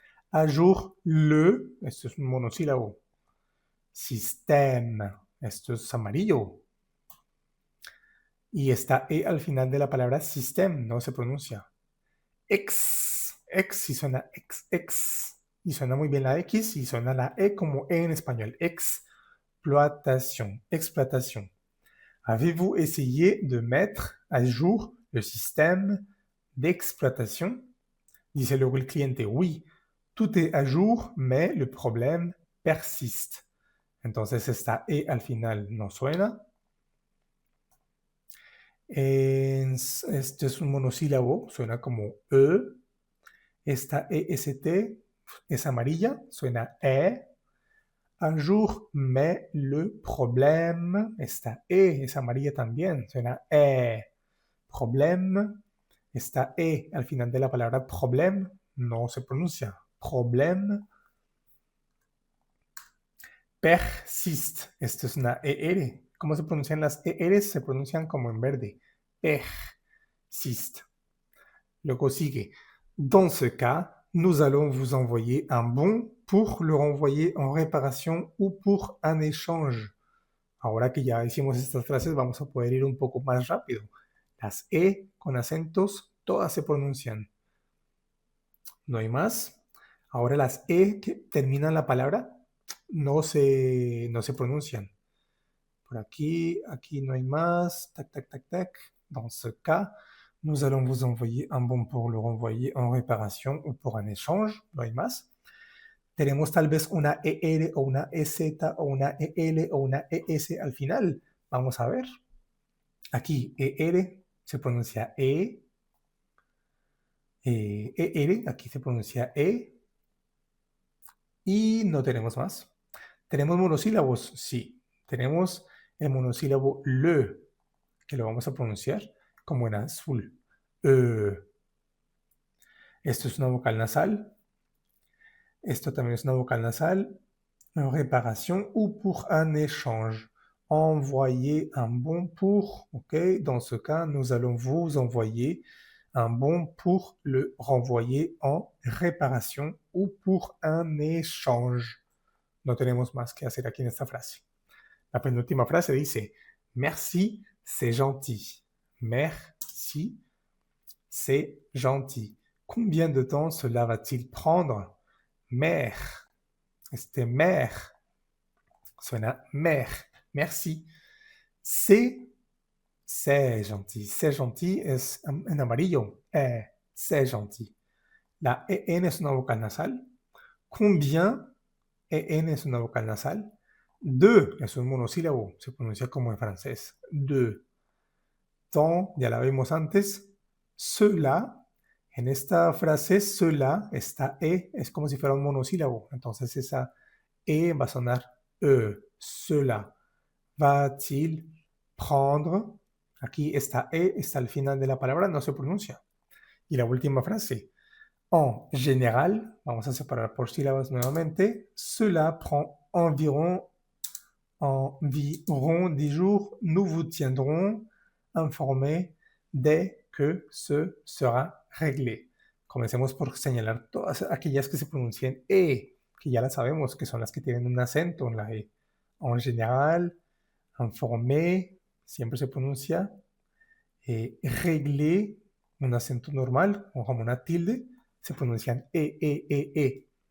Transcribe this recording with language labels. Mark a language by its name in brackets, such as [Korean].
[Spanish] À jour, le, esto es un monosílabo. Système, esto es amarillo. Y está E al final de la palabra système, no se pronuncia. Ex, y suena ex. Y suena muy bien la X y suena la E como E en español. [French] Exploitation, exploitation. Avez-vous essayé de mettre à jour le système d'exploitation? [Spanish] Dice luego el cliente, [French] oui, tout est à jour, mais le problème persiste. [Spanish] Entonces esta E al final no suena. Este es un monosílabo, suena como E. Esta EST es amarilla, suena E. [French] Un jour, mais le problème, [Spanish] esta E es amarilla también, suena E. Problème, esta E al final de la palabra problème no se pronuncia. Problème. Persiste, esto es una ER. ¿Cómo se pronuncian las ER? Se pronuncian como en verde. Persiste. Luego sigue. [French] Dans ce cas, nous allons vous envoyer un bon pour le renvoyer en réparation ou pour un échange. [Spanish] Ahora que ya hicimos estas frases, vamos a poder ir un poco más rápido. Las E con acentos, todas se pronuncian. No hay más. Ahora las E que terminan la palabra no se pronuncian. Por aquí no hay más. Tac, tac, tac, tac. [French] Dans ce cas, nous allons vous envoyer un bon pour le renvoyer en réparation ou pour un échange. [Spanish] No hay más. Tenemos tal vez una ER o una EZ o una EL o una ES al final. Vamos a ver. Aquí ER se pronuncia E. ER, aquí se pronuncia E. Y no tenemos más. ¿Tenemos monosílabos? Sí. Tenemos el monosílabo le, que lo vamos a pronunciar como en azul. Esto es una vocal nasal. Esto también es una vocal nasal. [French] En réparation ou pour un échange. Envoyer un bon pour, ok? Dans ce cas, nous allons vous envoyer un bon pour le renvoyer en réparation ou pour un échange. [Spanish] No tenemos más que hacer aquí en esta frase. La penúltima frase dice, [French] merci, c'est gentil. Merci, c'est gentil. Combien de temps cela va-t-il prendre? Mère. Mère. Suena mère. Merci. C'est gentil. C'est gentil [Spanish] es en amarillo. [French] C'est gentil. [Spanish] La EN es una vocal nasal. Combien, EN es una vocal nasal. De es un monosílabo, se pronuncia como en francés. De. Temps, ya la vimos antes. Cela, en esta frase, cela, esta E es como si fuera un monosílabo. Entonces esa E va a sonar E. Cela. [French] Va-t-il prendre? [Spanish] Aquí esta E está al final de la palabra, no se pronuncia. Y la última frase. En général, vamos a separar por sílabas nuevamente. [French] Cela prend environ 10 jours. Nous vous tiendrons informé de que ce sera réglé. [Spanish] Comencemos por señalar todas aquellas que se pronuncian E, que ya las sabemos, que son las que tienen un acento en la E. En général, informé, siempre se pronuncia. Réglé, un acento normal, o como una tilde, se pronuncian E.